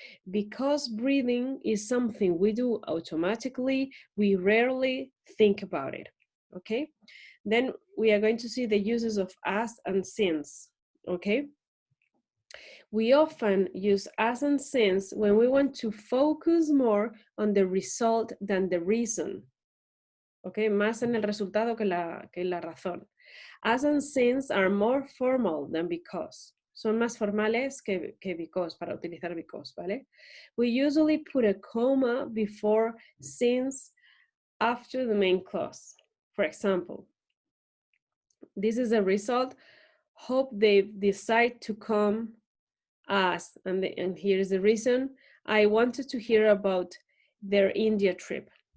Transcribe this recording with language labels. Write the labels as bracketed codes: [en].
[en] Because breathing is something we do automatically, we rarely think about it, okay? Then we are going to see the uses of as and since, okay? We often use as and since when we want to focus more on the result than the reason. [es] Okay, más en el resultado que la razón. [en] As and since are more formal than because. [es] Son más formales que because, para utilizar because, ¿vale? [en] We usually put a comma before since after the main clause. For example, this is a result. Hope they decide to come as, and here's the reason. I wanted to hear about their India trip.